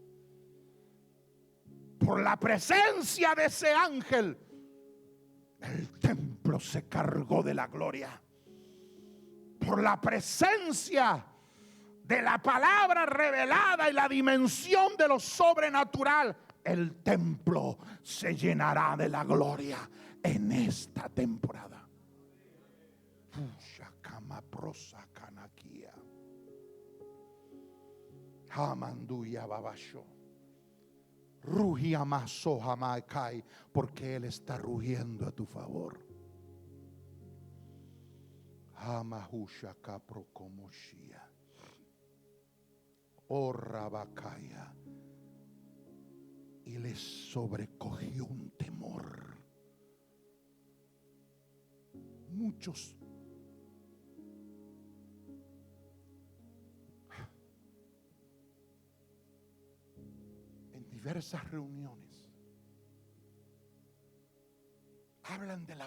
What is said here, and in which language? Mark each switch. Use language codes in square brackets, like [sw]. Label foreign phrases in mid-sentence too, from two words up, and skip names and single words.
[es] Por la presencia de ese ángel, el templo se cargó de la gloria. Por la presencia de la palabra revelada y la dimensión de lo sobrenatural, el templo se llenará de la gloria en esta temporada. Hamanduya babasho. Rugia maso jamaikai, porque Él está rugiendo a tu favor. Hamahusha kaprokomoshia. Oh Rabakaya. Y le sobrecogió un temor. Muchos en diversas reuniones hablan de la